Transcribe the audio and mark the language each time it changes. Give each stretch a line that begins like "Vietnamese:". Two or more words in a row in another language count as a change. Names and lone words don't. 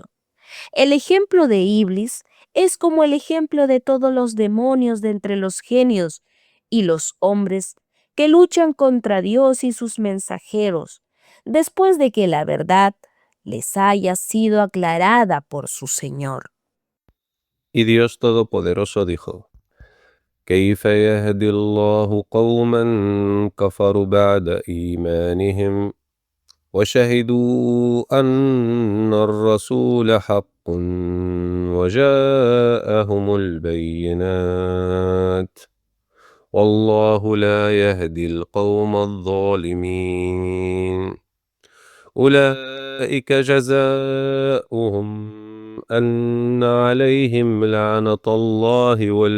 Spanish: El ejemplo de Iblis es como el ejemplo de todos los demonios de entre los genios y los hombres que luchan contra Dios y sus mensajeros, después de que la verdad les haya sido aclarada por su Señor. Y Dios Todopoderoso dijo:
Arabic: كيف يهدي الله قوما كفروا بعد إيمانهم وشهدوا أن الرسول حق وجاءهم البينات والله لا يهدي القوم الظالمين أولئك جزاؤهم أن عليهم لعنة الله